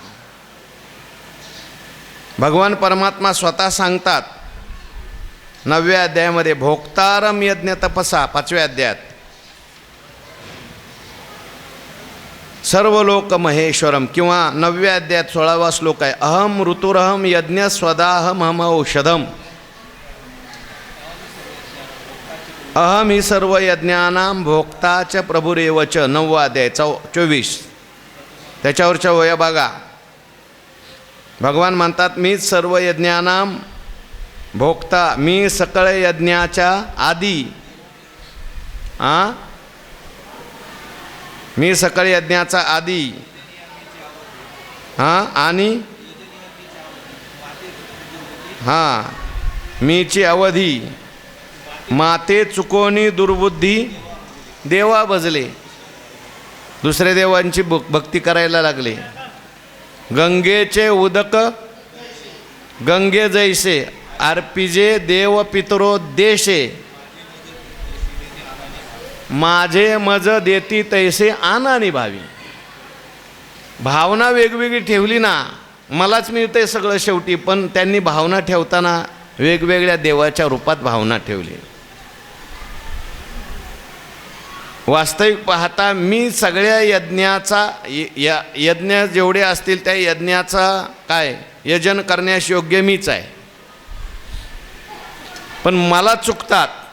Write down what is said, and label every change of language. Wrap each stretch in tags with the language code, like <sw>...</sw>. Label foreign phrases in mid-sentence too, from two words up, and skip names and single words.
<mr>भगवान परमात्मा स्वतः सांगतात 9व्या अध्यायामध्ये,</mr> <sa>भोक्तारम यज्ञ तपसा</sa> <mr>5व्या अध्यायात,</mr> <sa>सर्व लोक महेश्वरम,</sa> <mr>किंवा 9व्या अध्यायात 16वा श्लोक आहे,</mr> <sa>अहम ऋतुरहम यज्ञ स्वदाहम हम औषधम. अहम ही सर्व यज्ञानां भोक्ता च प्रभुरेव च</sa> <mr>9वा अध्याय 24 त्याच्यावरच्या वया बघा. भगवान म्हणतात मीच</mr> <sa>सर्व यज्ञानां भोक्ता,</sa> <mr>मी सकळ यज्ञाच्या आदी. मी सकळ यज्ञाचा आदी आणि मीची अवधी. माते चुकोनी दुर्बुद्धी देवा भजले, दुसऱ्या देवांची भक्ती करायला लागले. गंगेचे उदक गंगे जैसे, अर्पिजे देव पितरो देशे, माझे मज देती तैसे आनानी भावी. भावना वेगवेगळी ठेवली ना, मलाच मिळते सगळं शेवटी, पण त्यांनी भावना ठेवताना वेगवेगळ्या देवाच्या रूपात भावना ठेवली. वास्तविक पाहता मी सगळ्या यज्ञाचा यज्ञ जेवढे असतील त्या यज्ञाचा काय यजन करण्यास योग्य मीच आहे, पण मला चुकतात.</mr>